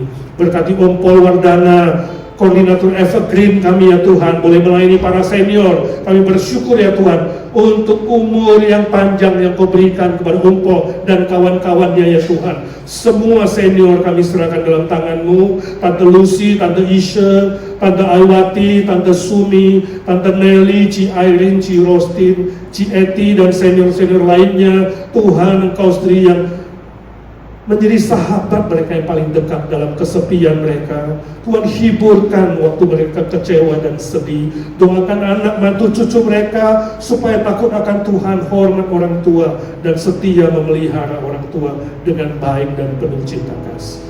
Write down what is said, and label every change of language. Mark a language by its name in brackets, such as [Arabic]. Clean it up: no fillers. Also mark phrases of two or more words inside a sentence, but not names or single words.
[Indonesian] Berkati Om Paul Wardana, koordinator Evergreen kami ya Tuhan, boleh melayani para senior. Kami bersyukur ya Tuhan untuk umur yang panjang yang Kau berikan kepada Om Paul dan kawan-kawannya ya Tuhan. Semua senior kami serahkan dalam tangan-Mu, Tante Lucy, Tante Isha, Tante Aiwati, Tante Sumi, Tante Nelly, Ci Irene, Ci Rostin, Ci Eti, dan senior-senior lainnya. Tuhan, Engkau sendiri yang menjadi sahabat mereka yang paling dekat dalam kesepian mereka. Tuhan hiburkan waktu mereka kecewa dan sedih. Doakan anak mantu cucu mereka supaya takut akan Tuhan, hormat orang tua, dan setia memelihara orang tua dengan baik dan penuh cinta kasih.